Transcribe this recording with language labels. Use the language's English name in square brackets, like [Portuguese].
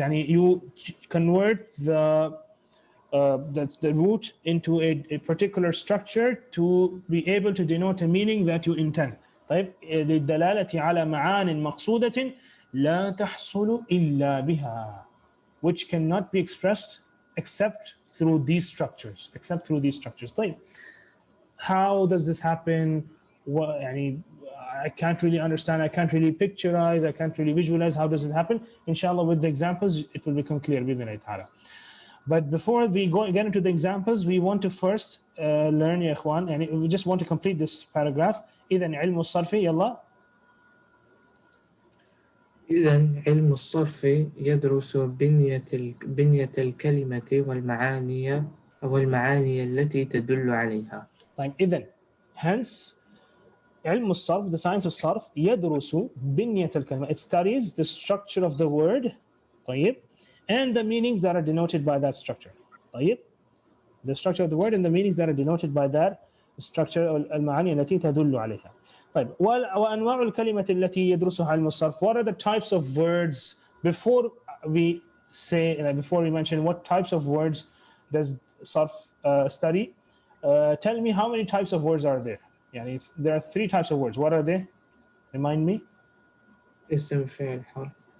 [Arabic] يعني [English] you convert the root into a particular structure to be able to denote a meaning that you intend. [Arabic] طيب للدلالة على معان مقصودة لا تحصل إلا بها, [English] which cannot be expressed except through these structures. [Arabic] طيب [English] how does this happen? [Arabic] يعني [English] I can't really understand, I can't really picturize, I can't really visualize how does it happen. Inshallah, with the examples, it will become clear. But before we get into the examples, we want to first learn [Arabic] يا إخوان, [English] and we just want to complete this paragraph. [Arabic] إذن علم الصرف يلا. إذن علم الصرف يدرس بنية الكلمة والمعاني التي تدل عليها. طيب إذن, [English] hence [Arabic] علم الصرف, [English] the science of [Arabic] صرف, يدرس بنية الكلمة. [English] It studies the structure of the word. [Arabic] طيب. [English] And the meanings that are denoted by that structure. [Arabic] طيب. [English] The structure of the word and the meanings that are denoted by that structure. [Arabic] المعاني التي تدل عليها. طيب. وأنواع الكلمة التي يدرسها علم الصرف. [English] What are the types of words? Before we mention what types of words does صرف study, tell me how many types of words are there? [Arabic] يعني [English] there are 3 types of words. What are they? Remind me. [Arabic] اسم فعل حرف.